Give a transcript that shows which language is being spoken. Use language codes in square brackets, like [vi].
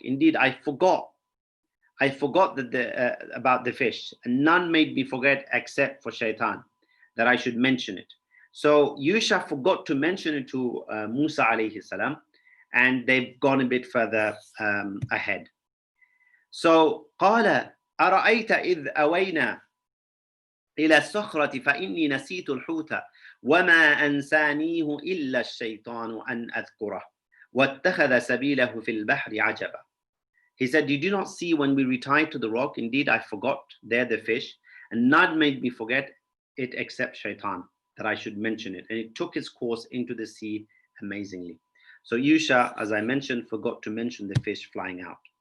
[en] Indeed, I forgot that about the fish, and none made me forget except for Shaitan, that I should mention it. So Yusha forgot to mention it to Musa alayhi salam, and they've gone a bit further ahead. So [ar] قال أرأيت إذ أوينا إلى الصخرة فإني نسيت الحوت وما أنسانيه إلا الشيطان أن أذكره واتخذ سبيله في البحر عجبا. [en] He said, did you not see when we retired to the rock? Indeed, I forgot there the fish, and none made me forget it except Shaitan, that I should mention it. And it took its course into the sea amazingly. So Yusha, as I mentioned, forgot to mention the fish flying out.